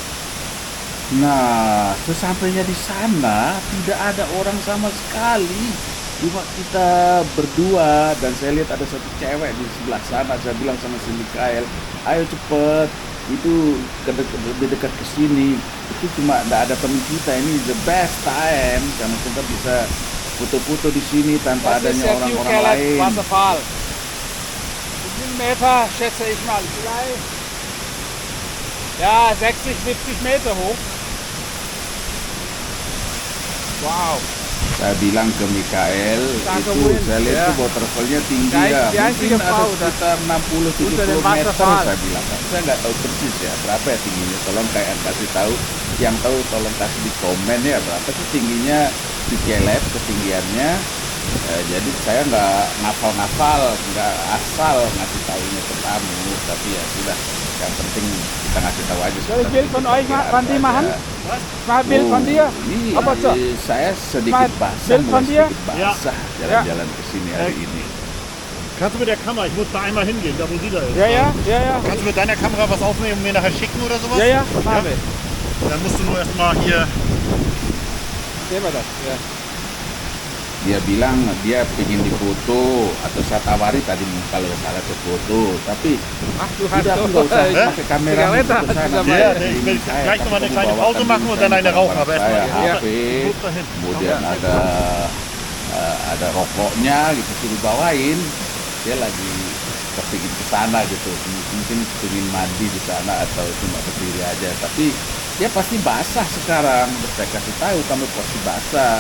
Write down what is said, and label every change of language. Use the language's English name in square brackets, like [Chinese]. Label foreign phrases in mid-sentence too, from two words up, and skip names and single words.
[Indonesian] Nah, sesampainya di sana tidak ada orang sama sekali. Cuma kita berdua dan saya lihat ada satu cewek di sebelah sana. Saya bilang sama si Mikael, ayo cepet, itu lebih dekat ke sini. Itu cuma tidak ada teman kita. Ini [English] the best time [Indonesian] karena kita bisa foto-foto di sini tanpa adanya orang-orang lain. [German] Wasserfall. 7 Meter schätze ich mal. Vielleicht. Ja, 60, 70 Meter hoch. Wow. [Indonesian] Saya bilang ke Mikael, saya lihat itu waterfallnya tinggi ya, mungkin ada sekitar 60-70 meter. Saya bilang, saya nggak tahu persis ya berapa ya tingginya. Tolong kayak kasih tahu, yang tahu tolong kasih di komen ya berapa sih tingginya di Kelep, ketinggiannya. Jadi saya nggak ngafal-ngafal, nggak asal ngasih tahunya ke kamu, tapi ya sudah, yang penting kita ngasih tahu aja. [German] Soll ich Bild von euch Randy machen? Mal Bild von dir? [Indonesian] Ini Apa tuh? saya sedikit basah, [German] Bild von dir? [Indonesian] sedikit basah jalan-jalan ke sini hari ini. [German] Kannst du mit der Kamera, ich muss da einmal hingehen, da wo sie da ist. Ja, ja, ja, ja. Kannst du mit deiner Kamera was aufnehmen und mir nachher schicken oder sowas? Ja, ja, machen wir. Dann musst du nur erstmal hier. Sehen wir das, [Indonesian] ya. Dia bilang dia pengen difoto atau saya tawari tadi kalau salah ke foto, tapi [German] Ach du hast [Indonesian] tidak, aku nggak usah pakai kamera [German] Zigarette [Indonesian] untuk ke sana. sama [German] Ja, [Indonesian] ya. [German] ich will [Indonesian] Saya [German] gleich [Indonesian] akan [German] nochmal eine kleine [Indonesian] membawakan [German] Pause machen und dann eine [Indonesian] misalnya [German] rauchen. Aber [Indonesian] saya [German] erstmal [Indonesian] HP, [German] Muss dahin. [Indonesian] kemudian ada rokoknya gitu suruh bawain. Dia lagi kepingin ke sana gitu, mungkin pengen mandi di sana atau cuma berdiri aja. Tapi dia pasti basah sekarang. Saya kasih tahu kamu pasti basah.